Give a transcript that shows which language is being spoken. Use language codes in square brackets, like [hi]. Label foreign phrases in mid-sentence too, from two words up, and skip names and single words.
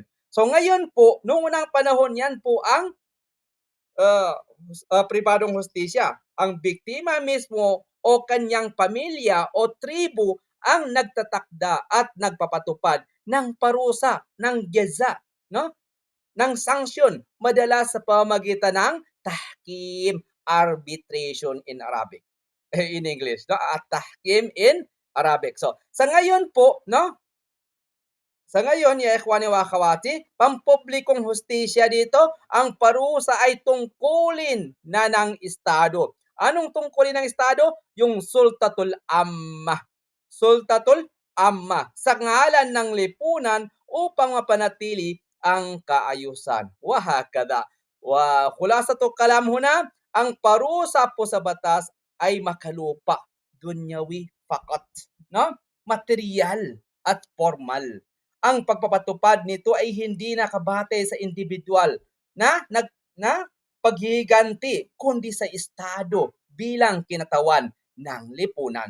[tl] So ngayon po, noong unang panahon yan po ang pribadong hustisya. Ang biktima mismo o kanyang pamilya o tribo ang nagtatakda at nagpapatupad ng parusa, ng jaza, ng sanction, madalas sa pamamagitan ng tahkim, [en] arbitration in Arabic. In English, at tahkim in Arabic. [tl] So, sa ngayon po, sa ngayon, [ar] يا إخواني وأخواتي, [tl] pampublikong hustisya dito, ang parusa ay tungkulin na ng Estado. Anong tungkulin ng Estado? [ar] Yung السلطة العامة. السلطة العامة. [tl] Sa ngalan ng lipunan upang mapanatili ang kaayusan. [ar] وهكذا. وخلاصة الكلام هنا, [tl] ang parusa po sa batas ay makalupa. [ar] دنيوي فقط. [tl] Material at formal. Ang pagpapatupad nito ay hindi nakabatay sa individual na paghihiganti, kundi sa Estado bilang kinatawan ng lipunan.